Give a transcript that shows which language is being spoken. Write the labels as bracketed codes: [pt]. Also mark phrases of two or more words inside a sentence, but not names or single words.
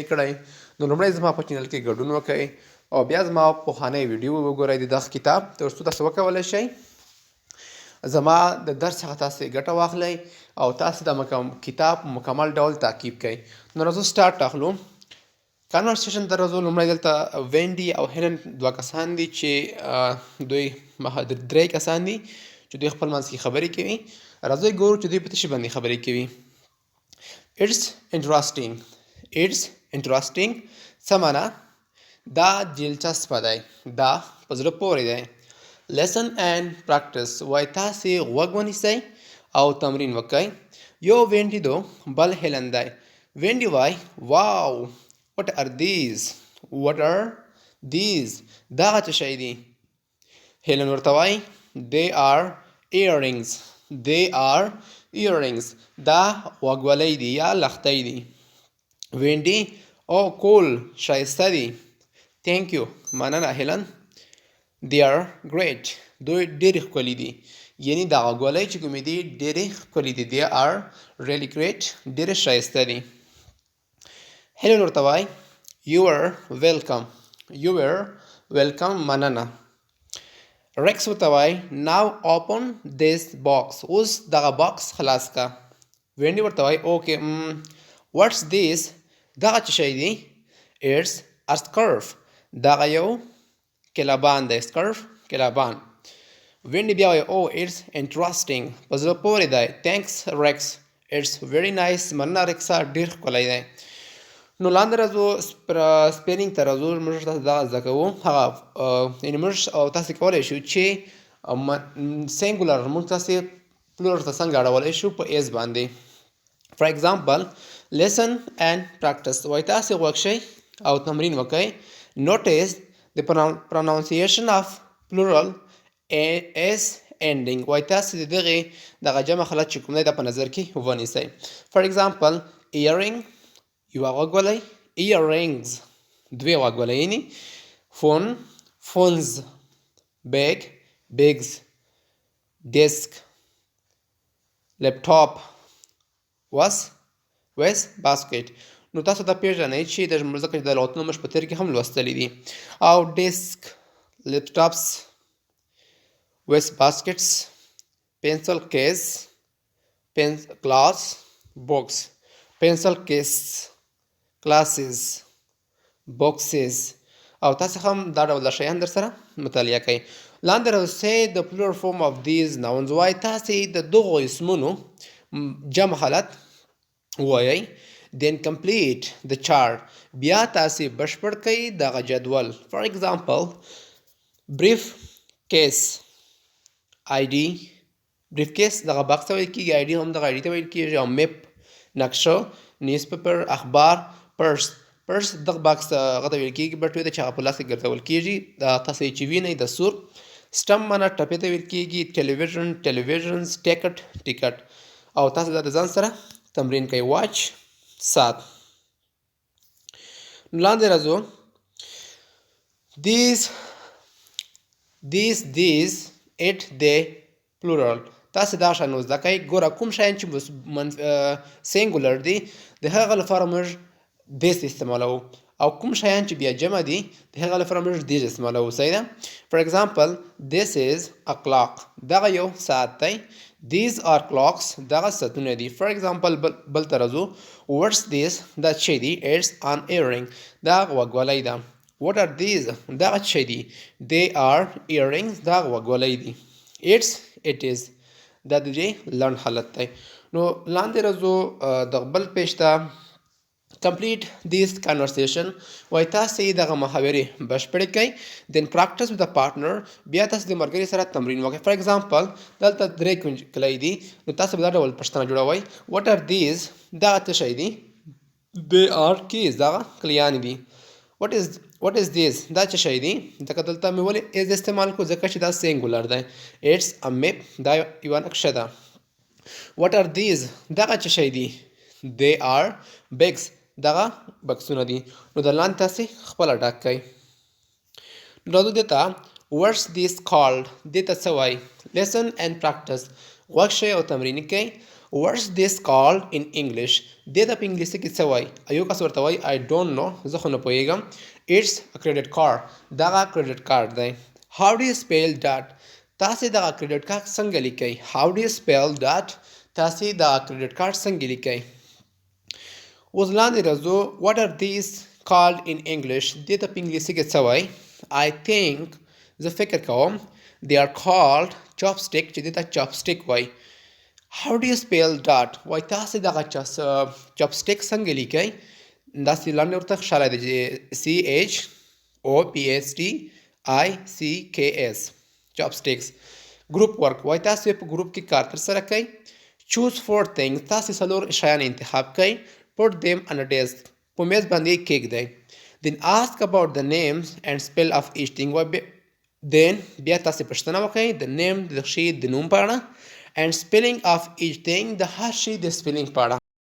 [ps] کړی نو لومړی زما په چینل کې ګډون وکړئ او بیا زما پخوانی ویډیو وګورئ د دغه کتاب تر څو تاسو وکولی شئ زما د درس څخه تاسې ګټه واخلئ او تاسې د کتاب مکمل ډول تعقیب کړئ نو راځو سټارټ اخلو کانورسیشن ته راځو لومړی دلته وینډي او هیلن دوه کسان دي چې دوی درې کسان دي چې دوی خپل منځ کې خبرې کوي راځئ ګورو چې دوی په څه شي باندې خبرې کوي [en] It's interesting [ps] څه معنا دا دلچسپه دی دا په زړه پورې دی [en] lesson and practice [ps] وایي تاسې غوږ ونیسئ او تمرین وکئ یو وینډي دو بل هیلن دی وینډي وایي واو [en] What are these? [ps] دغه څه شی دي هیلن ورته وایي [en] They are earrings [ps] دا غوږوالۍ دي یا لښتۍ دي وینډي او کول ښایسته دي [en] Thank you [ps] مننه هیلن [en] They are great [ps] دوی ډېرې ښکلي دي یعنی دا غوږوالۍ چې کومې دي ډېرې ښکلي دي [en] They are really great [ps] ډېرې ښایسته دي هیلن ورته وایي [en] You were welcome [ps] مننه ریکس ورته وایي [en] Now open this box [ps] اوس دغه باکس خلاص کا وینډي ورته وایي [en] Okay what's this [ps] دغه څه شی دی It's [en] a scarf [ps] دغه یو کلابان دی کلابان وینډي بیا وایي [en] Oh it's interesting [ps] په زړه پورې دی [en] Thanks Rex It's very nice [ps] مننه ریکسه ډېر ښکلی دی نو لاندې راځو سپیلینګ ته راځو موږ تاسو دغه زده کوو هغه یعنې موږ او تاسې کولی شو چې سینګولر موږ تاسې پلورل ته څنګه اړولی شو په ایز باندې فار [en] example lesson and practice [ps] وایي تاسې غوږ شئ او تمرین وکئ نوټس د [en] pronunciation of plural s ending [ps] وایي تاسې د دغه جمع حالت چې کوم دی دا په نظر کې ونیسئ [en] for example [ps] ایرینګ یوه غوږوالۍ earrings دوې غوږوالۍ [en] phone phones bags desk laptop basket [ps] نو تاسو دا پیژنئ چې ځکه چې د لغتونو موږ په تېر کې هم لوستلي دي او [en] desks laptops baskets pencil case glass box pencil case classes boxes [ps] او تاسې هم دا ډول شیان در سره مطالعه کوئ لاندې راځئ د [en] plural form of these nouns [ps] وایي تاسې د دغو اسمونو جمع حالت ووایئ [en] then complete the chart [ps] بیا تاسې بشپړ کړئ دغه جدول [en] for example brief case ID brief case [ps] دغه باکس ته ویل کېږي ID هم دغه ID ته ویل کېږي او map نقشه نیوز پیپر اخبار پرس دغه باکس هغه ته ویل کېږي بټوې ته چې هغه په لاس کې ګرځول کېږي دا تاسې چې وینئ د سور سټم معنا ټپې ته ویل کېږي [en] televisions ticket [ps] او تاسې دا د ځان سره تمرین کوئ واچ ساعت لاندې راځو [en] these it they plural [ps] تاسې دا شان زده کوئ ګوره کوم شیان چې سینګولر دي د هغه لپاره موږ this استعمالوو او کوم شیان چې بیا جمع دي د هغه لپاره موږ these استعمالوو صحیح ده [en] for example this is a clock [ps] دغه یو ساعت دی [en] these are clocks [ps] دغه ساعتونه دي [en] for example [ps] بل ته راځو [en] what's this [ps] دا څه دی [en] it's an earring [ps] دا غوږوالۍ ده [en] what are these [ps] دغه څه دي they [en] are earrings [ps] دا غوږوالۍ دي [en] it is [ps] دا د دې لنډ حالت دی نو لاندې راځو د بل پیج ته [en] complete this conversation [ps] وایي تاسې دغه محاورې بشپړې کړئ [en] then practice with a partner [ps] بیا تاسې د ملګري سره تمرین وکړئ [en] for example [ps] دلته درې کلی دي نو تاسې به دا ډول پوښتنه جوړوئ [en] what are these [ps] دغه څه شی دي [en] they are keys [ps] دغه کلیانې دي [en] what is this [ps] دا څه شی دی ځکه دلته مې ولې از استعمال کړو ځکه چې دا سینګولر دی [en] it's a map [ps] دا یوه نقشه ده [en] what are these [ps] دغه څه شی دي [en] they are [ps] bags دغه بکسونه دي نو د لاندې تاسې خپله ډاک کړئ راځو دې ته [en] what's this called [ps] دې ته څه وایي [en] listen and practice [ps] غوږ شئ او تمرین کوئ [en] what's this called in English [ps] دې ته په انګلیسي کې څه وایي یو کس ورته وایي [en] I don't know [ps] زه خو نه پوهېږم [en] it's a credit card [ps] دغه [en] credit card [ps] دی [en] how do you spell that [ps] تاسې دغه [en] credit card [ps] څنګه لیکئ [en] how do you spell that [ps] تاسې دغه [en] credit card [ps] څنګه لیکئ اوس لاندې راځو [en] what are these called in English [ps] دې ته په انګلیسي کې څه وایي [en] I think [ps] زه فکر کوم [en] they are called chopstick [ps] چې دې ته chopstick وایي [en] how do you spell that [ps] وایي تاسې دغه chopstick څنګه لیکئ داسې لاندې ورته ښکاره دی [en] CHOPSTICKS chopsticks group work [ps] وایي تاسې په ګروپ کې کار ترسره کوئ [en] choose 4 things [ps] تاسې څلور شیان انتخاب کوئ [en] put them on a desk [ps] په میز باندې یې کېږدئ [en] then ask about the names and spell of each thing then [ps] بیا تاسې پوښتنه وکړئ د name د شي د نوم په اړه [en] and spelling of each thing [ps] د هر شي د spelling په اړه